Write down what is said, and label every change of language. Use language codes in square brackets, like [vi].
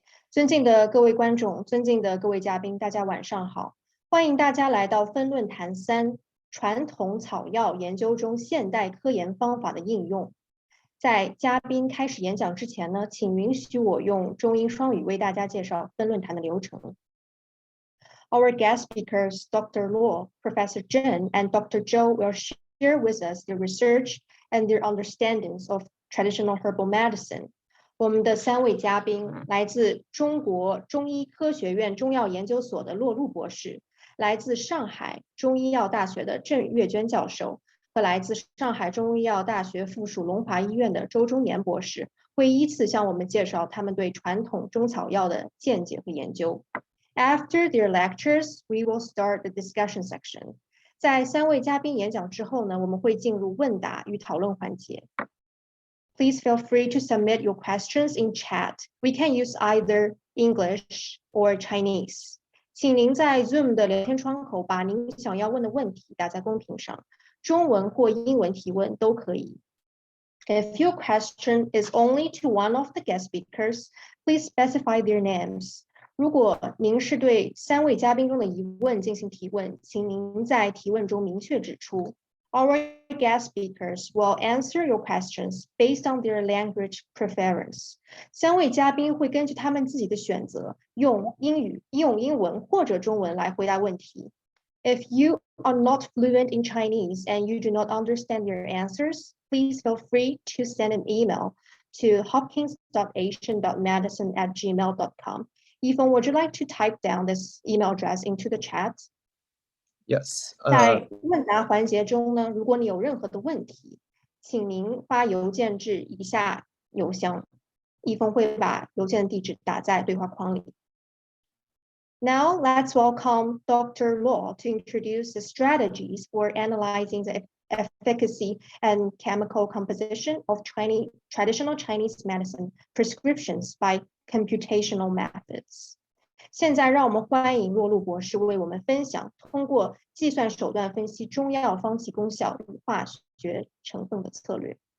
[zh] 尊敬的各位观众，尊敬的各位嘉宾，大家晚上好，欢迎大家来到分论坛3传统草药研究中现代科研方法的应用。在嘉宾开始演讲之前呢，请允许我用中英双语为大家介绍分论坛的流程。 [en] Our guest speakers, Dr. Luo, Professor Zheng, and Dr. Zhou will share with us their research and their understandings of traditional herbal medicine. [zh] 我们的3位嘉宾来自中国中医科学院中药研究所的骆路博士，来自上海中医药大学的郑月娟教授，和来自上海中医药大学附属龙华医院的周忠年博士，会依次向我们介绍他们对传统中草药的见解和研究。 [en] After their lectures, we will start the discussion section. [zh] 在3位嘉宾演讲之后呢，我们会进入问答与讨论环节。 [en] Please feel free to submit your questions in chat. We can use either English or Chinese. [zh] 请您在 Zoom 的聊天窗口把您想要问的问题打在公屏上，中文或英文提问都可以。 [en] If your question is only to one of the guest speakers, please specify their names. [zh] 如果您是对3位嘉宾中的疑问进行提问，请您在提问中明确指出。 [en] Our guest speakers will answer your questions based on their language preference. [zh] 3位嘉宾会根据他们自己的选择，用英文或者中文来回答问题。 [en] If you are not fluent in Chinese and you do not understand their answers, please feel free to send an email to hopkins.asian.medicine@gmail.com. Yifeng, would you like to type down this email address into the chat? Yes. [zh] 在问答环节中呢，如果你有任何的问题，请您发邮件至以下邮箱，一峰会把邮件地址打在对话框里。 [en] Now let's welcome Dr. Luo to introduce the strategies for analyzing the efficacy and chemical composition of traditional Chinese medicine prescriptions by computational methods. [zh] 现在让我们欢迎骆路博士为我们分享通过计算手段分析中药方剂功效与化学成分的策略。